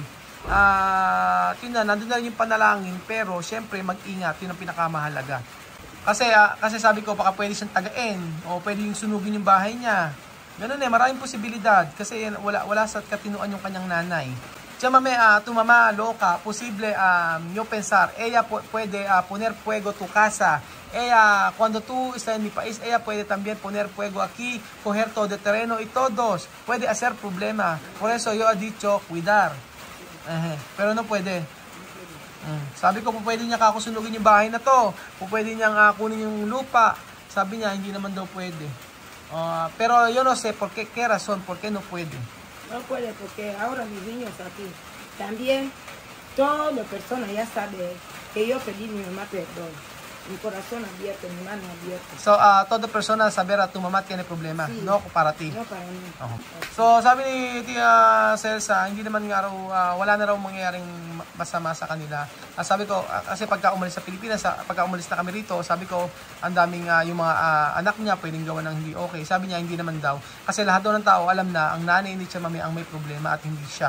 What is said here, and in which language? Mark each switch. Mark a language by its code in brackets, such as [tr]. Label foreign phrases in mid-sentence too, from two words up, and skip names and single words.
[tl] Yun na, nandun na rin yung panalangin, pero syempre mag-ingat, yun ang pinakamahalaga. Kasi sabi ko baka pwede siyang tagain o pwede yung sunugin yung bahay niya. Ganun maraming posibilidad kasi wala sa katinuan yung kanyang nanay. [es] Chamame, tu mamá loca, posible yo pensar, ella puede poner fuego tu casa. Ella, cuando tú estás en mi país, ella puede también poner fuego aquí, coger todo el terreno y todos. Puede hacer problema. Por eso yo he dicho, cuidar. Pero no puede. [tl] Sabi ko, pwede niya kakusunugin yung bahay na to. Pwede niyang kunin yung lupa. Sabi niya, hindi naman daw pwede. [es] Pero yo no sé por qué razón, por qué no puede. No puede, porque ahora mis niños aquí, también todas las personas ya saben que yo pedí a mi mamá perdón. Mi corazón abierto, mi mano abierta. So, toda persona saber at tu mama tiene problema, Sí. no para ti. No para mí. [tl] So, sabi ni Tia Celsa, hindi naman nga raw, wala na raw mangyayaring masama sa kanila. Sabi ko, kasi pagka umalis sa Pilipinas, pagka umalis na kami rito, sabi ko, ang daming yung mga anak niya pwedeng gawa ng hindi okay. Sabi niya, hindi naman daw. Kasi lahat daw ng tao alam na ang nanay ni Tia Mami ang may problema at hindi siya.